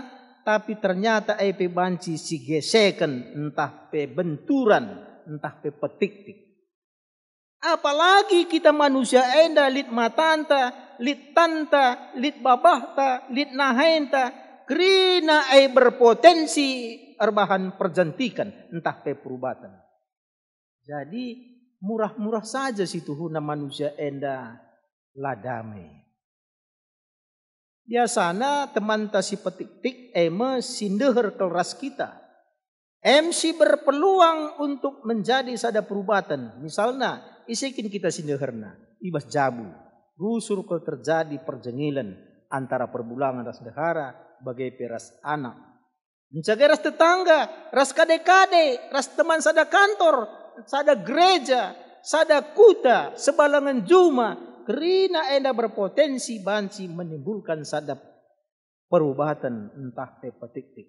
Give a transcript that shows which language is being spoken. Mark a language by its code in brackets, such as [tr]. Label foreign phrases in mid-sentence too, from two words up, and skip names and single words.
[btx] Tapi ternyata pe banci si geseken entah pe benturan, entah pe petik-tik. Apalagi kita manusia enda lit matanta, lit tanta, lit babahta, lit nahenta. Kerina berpotensi arbahan perjantikan entah pe perubatan. Jadi [id] murah-murah saja [btx] situ huna manusia enda la damai. Biasana teman ta si petik-tik sindeher keras kita. [id] Si berpeluang untuk menjadi [btx] sada perubatan. Misalnya isikin kita sindeherna ibas jabu. Rusur [id] kalau terjadi [btx] perjengilan antara perbulangan ras dehara bagai peras anak. Menjaga ras tetangga, ras kade-kade, ras teman sada kantor. Sada gereja, sada kuta, sebalangan juma, kerina enda berpotensi banci menimbulkan sada perubatan entah pe petik-tik.